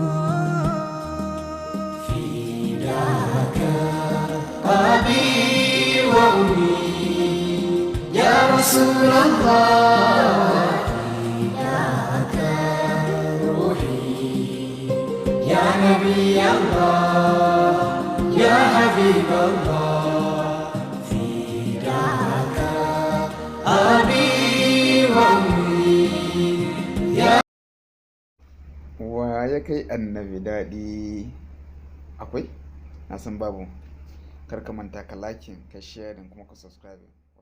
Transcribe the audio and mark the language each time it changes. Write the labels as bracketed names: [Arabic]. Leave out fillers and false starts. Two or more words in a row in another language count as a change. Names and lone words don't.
[Arabic] فداك أبي وأمي يا رسول الله فداك روحي يا نبي الله يا حبيب الله فداك أبي وأمي [Hausa] wa ya kai annabi daɗi akwai na san babu kar ka manta ka like ka share kuma ka subscribe